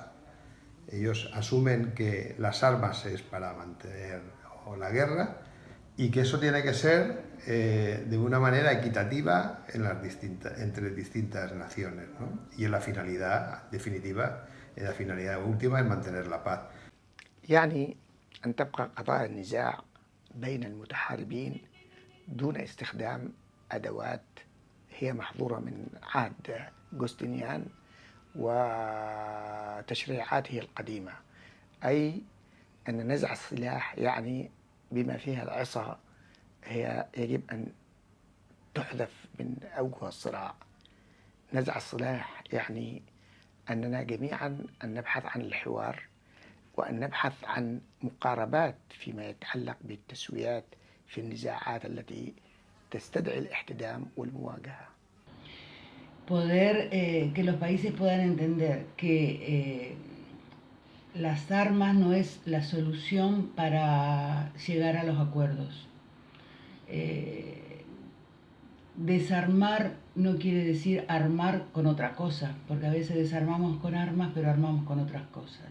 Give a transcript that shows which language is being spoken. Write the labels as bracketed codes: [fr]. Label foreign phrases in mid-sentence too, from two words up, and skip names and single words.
[es] Ellos asumen que las armas es para mantener la guerra y que eso tiene que ser de una manera equitativa entre distintas naciones, ¿no? Y en la finalidad definitiva, en la finalidad última es mantener la paz. [ar] يعني أن تبقى قضاء النزاع بين المتحاربين دون استخدام أدوات هي محظورة من عهد جوستنيان وتشريعاته القديمة، أي أن نزع السلاح يعني بما فيها العصا هي يجب أن تحذف من أوجه الصراع. نزع السلاح يعني أننا جميعا أن نبحث عن الحوار وأن نبحث عن مقاربات فيما يتعلق بالتسويات في النزاعات التي تستدعي الاحتدام والمواجهة. [es] Poder que los países puedan entender que las armas no es la solución para llegar a los acuerdos. Desarmar no quiere decir armar con otra cosa, porque a veces desarmamos con armas, pero armamos con otras cosas.